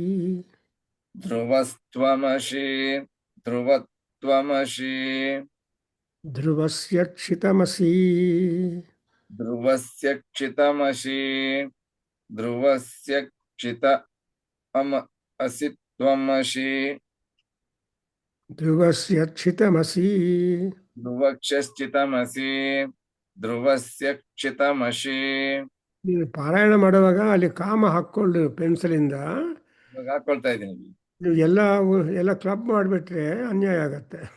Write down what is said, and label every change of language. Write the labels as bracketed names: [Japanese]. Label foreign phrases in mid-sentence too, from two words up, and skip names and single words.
[Sanskrit] ध्रुवस्त्वमसि ध्रुवत्वमसि ध्रुवस्य क्षितमसि ध्रुवस्य क्षितमसि ध्रुवस्य क्षितमसि त्वमसि ಧ್ರುವಸ್ಯ ಕ್ಷಿತಮಸಿ. ಧ್ರುವಕ್ಷಶ್ಚಿತಮಸಿ ಧ್ರುವಸ್ಯ ಕ್ಷಿತಮಸಿ. [Kannada] ನೀನು ಪಾರಾಯಣ ಮಾಡುವಾಗ ಅಲ್ಲಿ ಕಾಮ ಹಾಕ್ಕೊಂಡು ಪೆನ್ಸಿಲಿಂದ ಇವಾಗ ಹಾಕೊಳ್ತಾ ಇದ್ದೀನಿ. ನೀವು ಎಲ್ಲ ಕ್ಲಬ್ ಮಾಡಿಬಿಟ್ರೆ ಅನ್ಯಾಯ ಆಗತ್ತೆ.